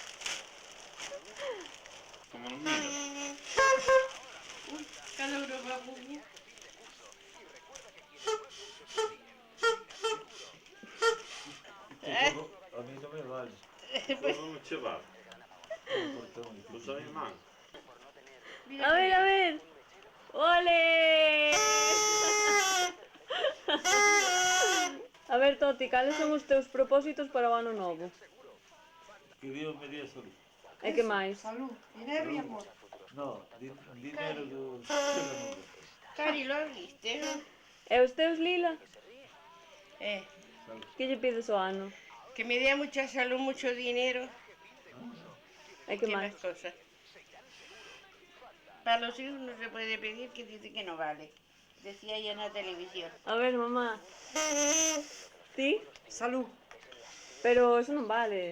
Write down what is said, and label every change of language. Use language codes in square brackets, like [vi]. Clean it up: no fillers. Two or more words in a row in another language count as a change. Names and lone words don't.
[gl] Como non mira. [es] Cada uno va a puño. A mí no me vale. [gl] Todo non che vale. [es] Un portón. [gl] Usa mi man. Mira, [es] A ver, a ver. ¡Ole! [gl] A ver, Toti, cales son os teus propósitos para o ano novo? [es] Que Dios me dé salud. [gl] E que máis? [es] Salud, dinero y amor. No, dinero do... Cari, ¿lo viste? ¿No? [gl] E os teus, Lila? Eh, Que lle pides ao ano? [es] que me dé mucha salud, mucho dinero. [gl] E que [es] ¿Qué [gl] máis? [es] más cosas? Para los hijos no se puede pedir, que dice que no vale. Decía ella en la televisión. [gl] A ver, mamá. Ti? [es] Salud. [gl] Pero eso non vale.